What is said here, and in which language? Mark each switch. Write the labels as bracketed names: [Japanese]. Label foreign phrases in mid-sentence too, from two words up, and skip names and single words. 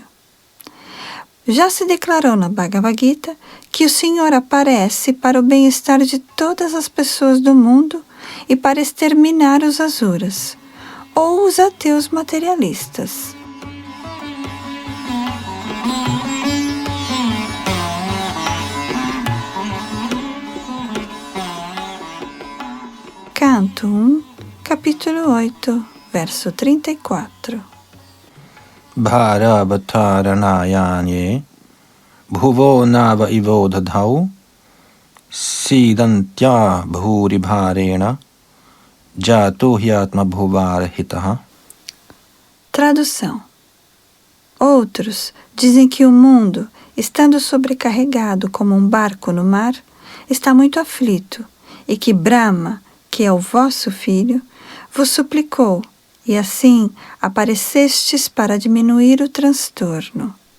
[Portuguese] Já se declarou na Bhagavad Gita que o Senhor aparece para o bem-estar de todas as pessoas do mundo e para exterminar os asuras, ou os ateus materialistas. Canto 1, capítulo 8, verso 34. [Sanskrit] भारावतारणायान्ये भुवो नाव इवोदधौ सीदन्त्या भूरिभारेण जातो ह्यात्मभुवार्थितः. [Portuguese] Tradução. Outros dizem que o mundo, estando sobrecarregado como um barco no mar, está muito aflito e que Brahma, que é o vosso filho, vos suplicou, e assim aparecestes para diminuir o transtorno.